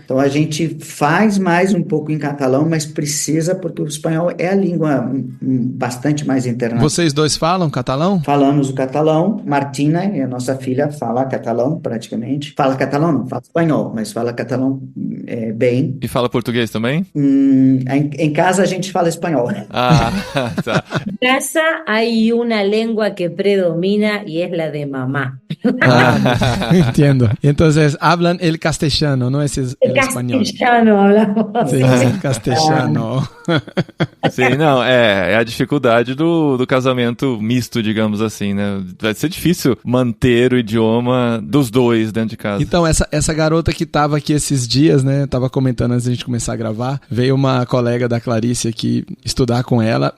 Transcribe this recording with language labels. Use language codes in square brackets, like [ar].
[pt] Então, a gente faz mais um pouco em catalão, mas precisa, porque o espanhol é a língua bastante mais internacional. Vocês dois falam catalão? Falamos o catalão. Martina, a nossa filha, fala catalão praticamente. Fala catalão não, fala espanhol, mas fala catalão bem. E fala português também? Em casa a gente fala espanhol. Ah, tá. [es] En casa hay una lengua que predomina y es la de mamá. [pt] Entendo. [es] Entonces, hablan el castellano, no es el español. Castellano hablamos. Sí, el castellano. [pt] Sim, não, é a dificuldade do casamento misto, digamos assim, né? Vai ser difícil manter o idioma dos dois dentro de casa. Então, essa garota que tava aqui esses dias, né? Tava comentando antes da gente começar a gravar. Veio uma colega da Clarice aqui estudar com ela.